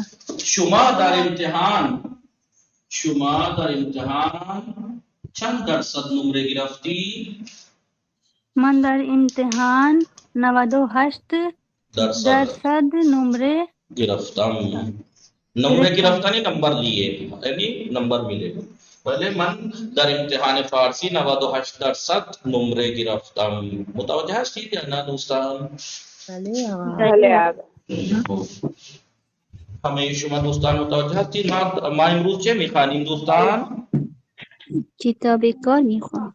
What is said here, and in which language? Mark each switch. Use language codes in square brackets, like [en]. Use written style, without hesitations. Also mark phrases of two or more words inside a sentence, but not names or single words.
[fa] شما در امتحان چند درصد نمره گرفتی؟ من در امتحان 98 درصد نمره گرفتم. نمره گرفتنی [ur] نمبر لیے یعنی نمبر ملے. [fa] پہلے من در امتحان فارسی 98 درصد نمره گرفتم. متوجه هستید یا نه دوستان؟ بله همه شما دوستان متوجه هستید؟ ما امروز چه میخوانیم دوستان؟ کتاب کار میخوام.